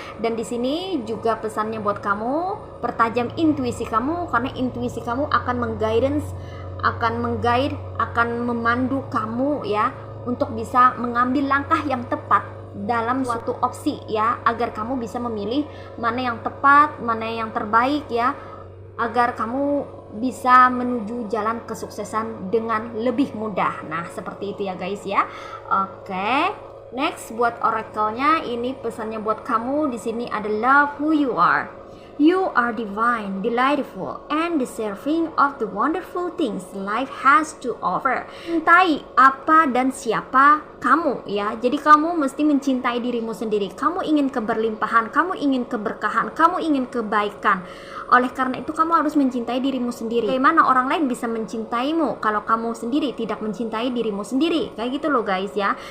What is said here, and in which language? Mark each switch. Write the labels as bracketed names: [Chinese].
[Indonesian] Dan di sini juga pesannya buat kamu, pertajam intuisi kamu, karena intuisi kamu akan mengguidance, akan memandu kamu ya untuk bisa mengambil langkah yang tepat dalam suatu opsi ya, agar kamu bisa memilih mana yang tepat, mana yang terbaik ya, agar kamu bisa menuju jalan kesuksesan dengan lebih mudah. Nah, seperti itu ya guys ya. Oke. Next, buat oracle-nya ini pesannya buat kamu di sini ada [English] love who you are. You are divine, delightful, and deserving of the wonderful things life has to offer. [Indonesian] Cintai apa dan siapa kamu ya. Jadi kamu mesti mencintai dirimu sendiri. Kamu ingin keberlimpahan, kamu ingin keberkahan, kamu ingin kebaikan. Oleh karena itu kamu harus mencintai dirimu sendiri. Bagaimana orang lain bisa mencintaimu kalau kamu sendiri tidak mencintai dirimu sendiri? Kayak gitu loh guys ya.